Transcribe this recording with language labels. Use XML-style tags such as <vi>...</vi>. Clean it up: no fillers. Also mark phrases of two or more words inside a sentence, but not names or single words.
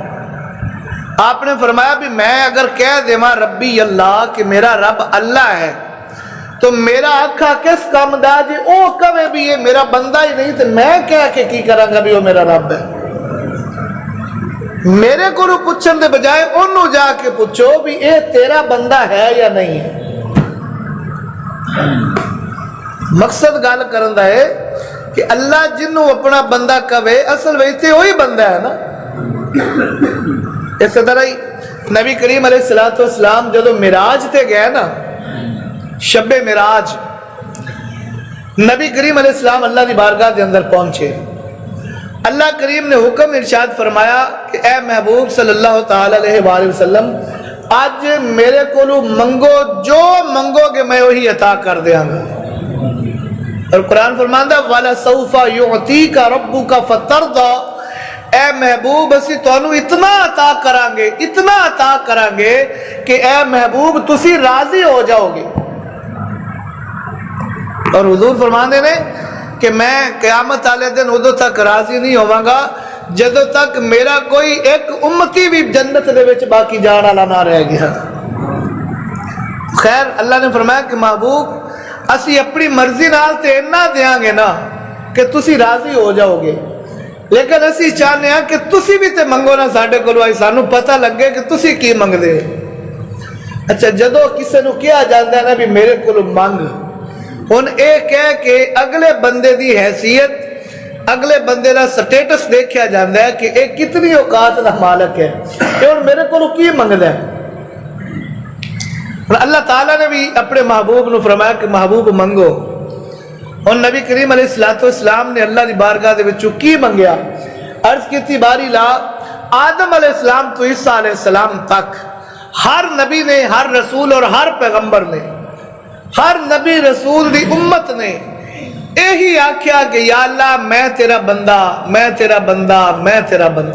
<pa>آپ نے فرمایا بھی میں اگر کہہ دیواں</pa> <ar>ربی اللہ</ar> <pa>کہ میرا رب اللہ ہے تو میرا آقا کس کام دا جی او کہے بھی یہ میرا بندہ ہی نہیں تو میں کہہ کے کی کراں گا بھی وہ میرا رب ہے؟ میرے کو پوچھن دے بجائے انہوں جا کے پوچھو بھی اے تیرا بندہ ہے یا نہیں ہے۔ مقصد گل کرن دا ہے کہ اللہ جنوں اپنا بندہ کہے اصل ویسے وہی بندہ ہے نا۔ اس طرح ہی نبی کریم علیہ السلام جدو معراج تے گئے نا، شب معراج، نبی کریم علیہ السلام اللہ دی بارگاہ دے اندر پہنچے، اللہ کریم نے حکم ارشاد فرمایا کہ اے محبوب صلی اللہ تعالی علیہ وآلہ وسلم آج میرے کو منگو، جو منگو گے میں وہی عطا کر دیاں گا۔</pa> <ar>اور قرآن فرماندا وَلَسَوْفَ يُعْتِيكَ رَبُّكَ فَتَرْضَى،</ar> <pa>اے محبوب اسی تانوں اتنا عطا کریں گے، اتنا عطا کریں گے کہ اے محبوب تسی راضی ہو جاؤ گے۔ اور حضور فرماندے نے کہ میں قیامت والے دن ادو تک راضی نہیں ہوواں گا جدو تک میرا کوئی ایک امتی بھی جنت دے وچ باقی جان والا نہ رہ گیا۔ خیر اللہ نے فرمایا کہ محبوب اسی اپنی مرضی نال تے اتنا دیاں گے نا کہ تسی راضی ہو جاؤ گے، لیکن اسی چاہنے ہیں کہ تسی بھی تے منگو نا ساڈے کولوں، آئی سانو پتہ لگے کہ تسی کی منگ دے۔ اچھا جدو کسے نو کیا جاندا ہے نا بھی میرے کولوں منگ، ہن اے کہہ کے اگلے بندے دی حیثیت، اگلے بندے دا سٹیٹس دیکھیا جاندا ہے کہ اے کتنی اوقات دا مالک ہے، کہ ہن میرے کولوں کی منگدا ہے۔ اللہ تعالیٰ نے بھی اپنے محبوب نو فرمایا کہ محبوب منگو، اور نبی کریم علیہ السلام نے اللہ دی بارگاہ دے وچوں کی منگیا؟ عرض کی تھی باری لا آدم علیہ السلام تو عیسیٰ علیہ السلام تک ہر نبی نے، ہر رسول اور ہر پیغمبر نے، ہر نبی رسول دی امت نے یہی آکھیا کہ یا اللہ میں تیرا بندہ، میں تیرا بندہ، میں تیرا بندہ۔</pa>